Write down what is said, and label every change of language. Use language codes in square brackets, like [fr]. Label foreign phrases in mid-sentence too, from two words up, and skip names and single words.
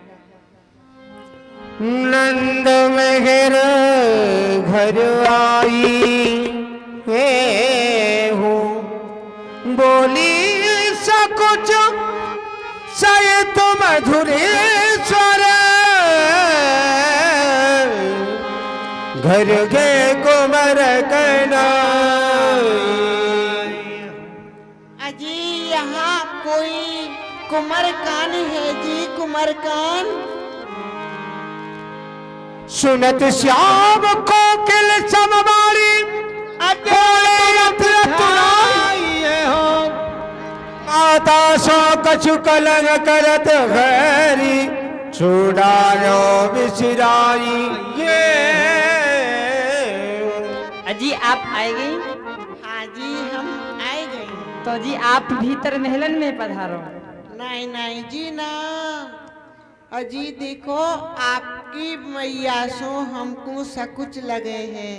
[hi] नंद मेहर घर आई है हो, बोली सकुच सहित मधुरेश्वर, घर के कुमर कहना। अजी यहाँ कोई कुमरकान है जी, कुमरकान। सुनत श्याम कोकिल समवारी हो, माता सो कछु कलंग करत गैरी, छुड़ायो बिसराई ये। अजी आप आए गई? हाँ जी हम आए गए। तो जी आप भीतर महलन में पधारो। नहीं नहीं जी ना, अजी देखो आपकी मैया सो हमको सकुच लगे हैं।